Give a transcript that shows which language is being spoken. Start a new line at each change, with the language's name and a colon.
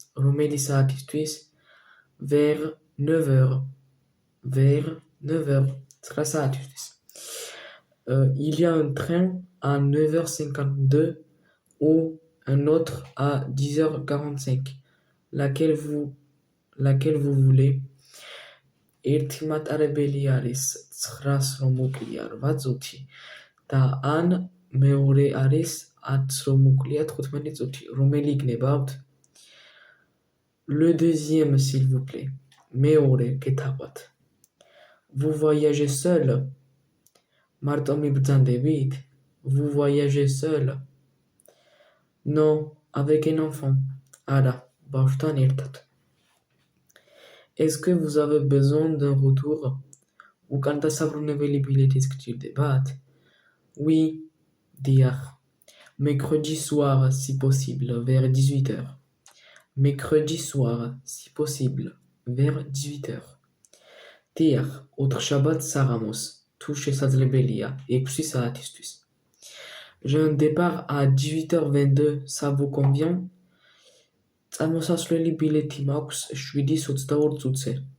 Georgian: რომელი საათისთვის?
French: Vers 9 heures. Vers 9 heures.
Georgian: 9 საათისთვის.
French: Il y a un train à 9h52 ou un autre à 10h45. Laquelle vous voulez?
Georgian: ერთი მატარებელი არის 9-ს რომ უკლია 8 წუთი და ან მეორე არის 10-ს რომ უკლია 15 წუთი. რომელი გნებავთ?
French: Le deuxième s'il vous plaît.
Georgian: მეორე გეთაყვათ.
French: Vous voyagez seul?
Georgian: მარტო მიბრძანდებით?
French: Vous voyagez seul? Non, avec un enfant.
Georgian: არა, ბავშვთან ერთად.
French: Est-ce que vous avez besoin d'un retour?
Georgian: უკან დასაბრუნებელი ბილეთის გჭირდებათ?
French: Oui,
Georgian: დიახ.
French: Mercredi soir, si possible, vers 18h. Mercredi soir, si possible, vers 18h.
Georgian: დიახ, ოთხშაბათს საღამოს, თუ შესაძლებელია, 6 საათისთვის.
French: J'ai un départ à 18h22, ça vous convient?
Georgian: წამოსასვლელი ბილეთი მაქვს 7:22 წუთზე.